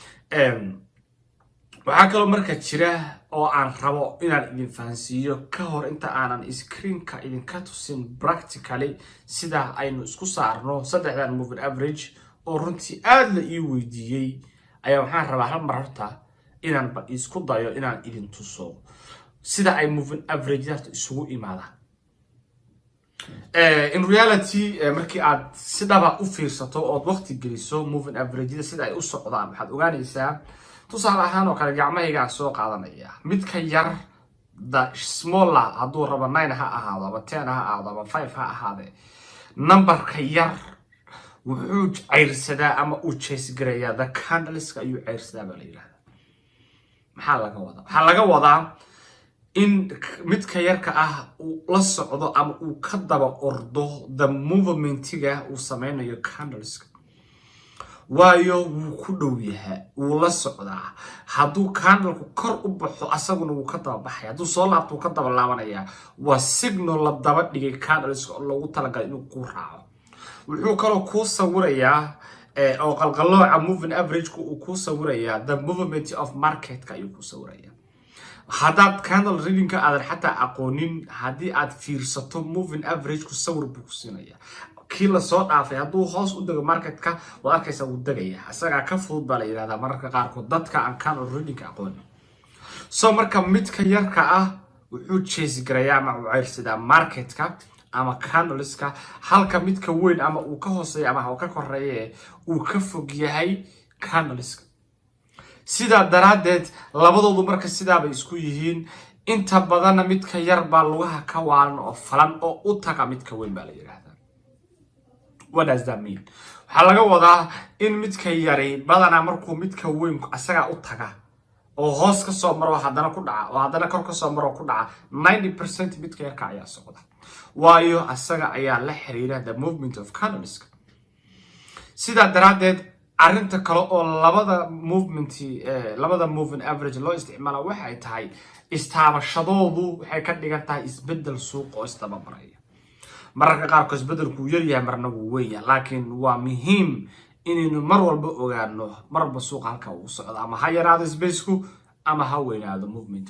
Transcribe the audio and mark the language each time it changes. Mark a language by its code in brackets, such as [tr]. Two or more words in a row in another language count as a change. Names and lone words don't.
[so] waxaa kaloo marka jira oo aan rabo inaan idin fahansiiyo ka hor inta aanan screenka idinka tusin practically sida aynu isku saarno saddexdan [en] moving average [so] oo runtii aad la ii weydiiyey ayaa waxaan rabaa hal mar horta inaan isku dayo inaan idin tuso sida ay [en] moving average [so] isugu imaadaan [en] in reality [so] markii aad sidaba u fiirsato oo waqti geliso moving average sida ay u socdaan waxaad ogaanaysaa tusaale ahaan oo kale gacmahayga soo qaadanaya mid ka yar [en] the smaller [so] hadduu rabo 9 ha ahaado ama 10 ha ahaado ama 5 ha ahaade numberka yar wuxuu ceyrsadaa ama uu jeesgareeyaa the candleska ayuu ceyrsadaa baa la yiraahdaa. maxaa laga wadaa? waxaa laga wadaa in midka yarka ah uu la socdo ama uu ka daba ordo the movementiga uu sameynayo candleska, waayo wuu ku dhow yahay, wuu la socdaa. hadduu candleku kor u baxo asaguna wuu ka daba baxaya, hadduu soo laabto wuu ka daba laabanaya. waa signal la daba dhigay candleska oo loogu talagalay inuu ku raaco. wuxuu kaloo ku sawirayaa oo qalqalooca moving average-ku uu ku sawirayaa [en] the movement of [so] market-ka ayuu ku sawirayaa. haddaad [en] candle reading- [so] ka aadan xataa aqoonin, haddii aad fiirsato moving average-ku sawir buu ku siinaya. kii la soo dhaafay hadduu hoos u dego market-ka waad arkaysaa wuu degaya. isagaa ka fudud baa la yidhahdaa mararka qaarkood dadka aan [en] candle reading- [so] ka aqoonin. so marka midka yarka ah wuxuu jeesgareeyaa ama uu ceyrsadaa market-ka ama candleska, halka midka weyn ama uu ka hooseeyo ama uu ka koreeyo uu ka fog yahay candleska. sidaa daraadeed labadoodu marka sidaabay isku yihiin. inta badanna midka yar baa lugaha ka waalan oo falan oo u taga midka weyn baa la yiraahdaa. [en] what does that mean? [so] waxaa laga wadaa in midka yari badanaa markuu midka weyn asaga u taga oo hoos ka soo maro haddana ku dhaca oo haddana kor ka soo maro ku dhaca 90% midka yarka ayaa socda, waayo asaga ayaa la xiriira [en] the movement of [so] candleska. sidaa daraadeed arrinta kale oo labada [en] moving average [so] loo isticmaala waxay tahay istaabashadoodu waxay ka dhigan tahay isbedel suuq oo isdaba maraya. mararka qaarkood isbedelku yar yahay marna wuu weyn yahay, laakiin waa muhiim inaynu mar walba ogaano marba suuq halka uu socdo, ama ha yaraado spaceku ama ha weynaado movementku.